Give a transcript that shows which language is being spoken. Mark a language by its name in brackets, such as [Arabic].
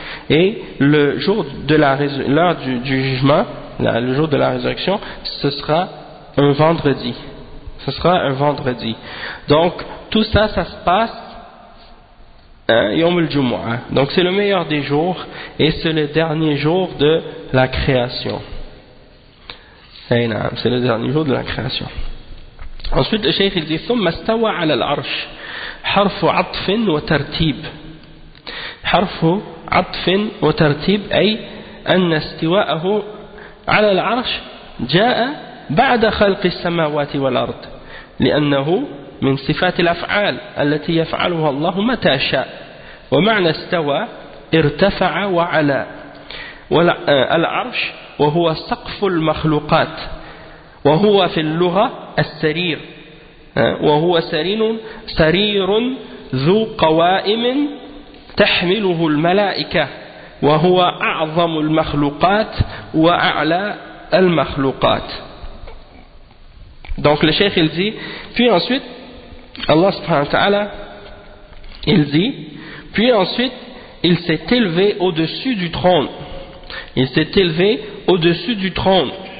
[French] Et le jour de l'heure du jugement, le jour de la résurrection, ce sera un vendredi. Ce sera un vendredi. Donc, tout ça, ça se passe Yom al-Jumu'ah. Donc, c'est le meilleur des jours et c'est le dernier jour de la création. C'est le dernier jour de la création. Ensuite, le cheikh dit [Arabic] « ثم استوى على العرش حرف عطف وترتيب حرف عطف وترتيب أي أن استواءه على العرش جاء بعد خلق السماوات والأرض لأنه من صفات الأفعال التي يفعلها الله متى شاء ومعنى استوى ارتفع وعلى العرش وهو سقف المخلوقات وهو في اللغة السرير وهو سرير ذو قوائم تحمله الملائكة وهو أعظم المخلوقات وأعلى المخلوقات. [French] Donc le cheikh il dit, puis ensuite Allah subhanahu wa ta'ala il dit, puis ensuite il s'est élevé au-dessus du trône. Il s'est élevé au-dessus du trône.